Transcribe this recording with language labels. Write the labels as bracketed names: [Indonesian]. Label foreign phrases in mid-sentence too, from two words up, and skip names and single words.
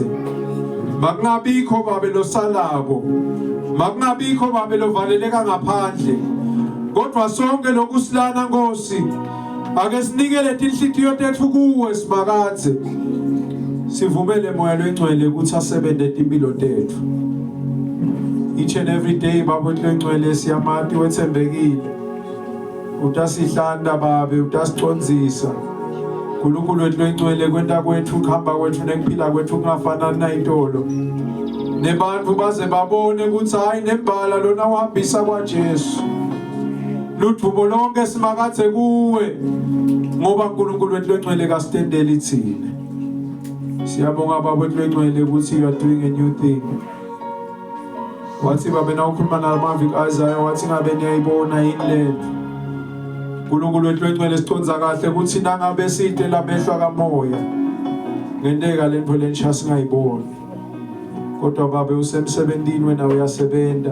[Swati] Makungabikho babe losalako, makungabikho babe lovaleleka ngaphandle, kodwa sonke lokusilana Nkosi ake sinikele inhliziyo tethu kuwe simakathe. Sivumele moya lwengcwele ukuthi asebenze impilo tethu. [English] Each and every day [Swati] baba lwengcwele siyamati wethembekile. Utasihlanda babe, utasicondzisa. uNkulunkulu wethu lwengcwele kwenta kwethu kuhamba kwethu nekuphila kwethu kungafana nayintolo. Nebantu baze babone ukuthi hayi nembala lona uhambisa kwaJesu. Ludumo lonke simakathe kuwe ngoba uNkulunkulu wethu lwengcwele kasitendela ithina. Siyabonga baba wethu lwengcwele ukuthi [English] you are doing a new thing. [Swati] Wathi babe na ukhuluma nalamavi kaIsaiah wathi ngabe niyayibona yini lento. uNkulunkulu wethu lwengcwele siconza kahle ukuthi nangabe side labehlwa kamoya ngendeka lento lensha singayiboni. Kodwa babe usemsebentini wena uyasebenza.